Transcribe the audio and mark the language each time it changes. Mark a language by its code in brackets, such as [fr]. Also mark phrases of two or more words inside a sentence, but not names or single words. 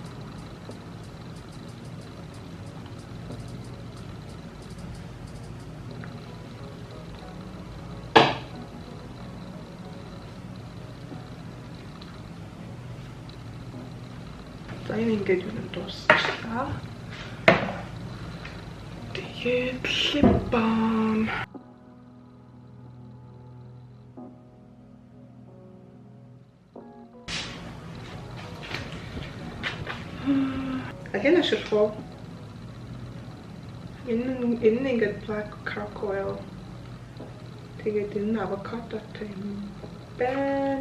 [mn] За энэ ингээд юу дуусчлаа. Тэгээд [en] lip balm. [mn] Again, ашиглах. Энэ ингээд [en] black cocoa oil. [mn] Тэгээд энэ avocado-тай юм байна.